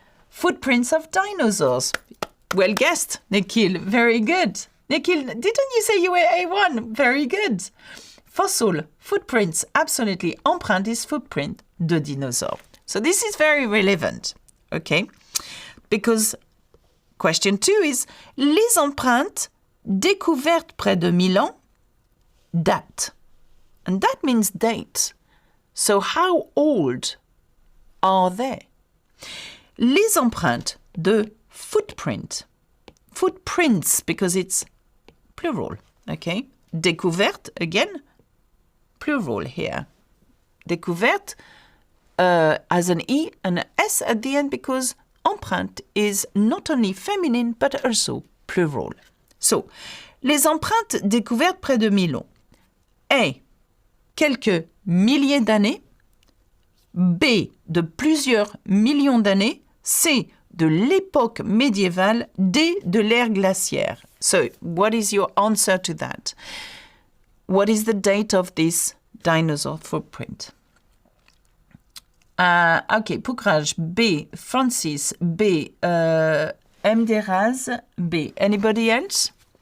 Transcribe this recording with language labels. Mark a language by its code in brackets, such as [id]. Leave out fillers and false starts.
[en] Footprints of dinosaurs. Well guessed, Nikhil. Very good. Nikhil, didn't you say you were A1? Very good. Fossil. Footprints. Absolutely. Empreinte is footprint de dinosaure. So this is very relevant. Okay? Because question 2 is, [fr] les empreintes découvertes près de Milan date. [en] And that means date. So how old are they? [fr] Les empreintes de [en] footprints, because it's plural, okay? découverte, again, plural here. Découverte has an E and an S at the end because empreinte is not only feminine but also plural. [fr] So, les empreintes découvertes près de Milon. A. Quelques milliers d'années. B. De plusieurs millions d'années. C. De l'époque médiévale. D. De l'ère glaciaire. [en] So, what is your answer to that? What is the date of this dinosaur footprint? Okay, Poucrage, B. Francis, B. M. Deraz, B. Anybody else?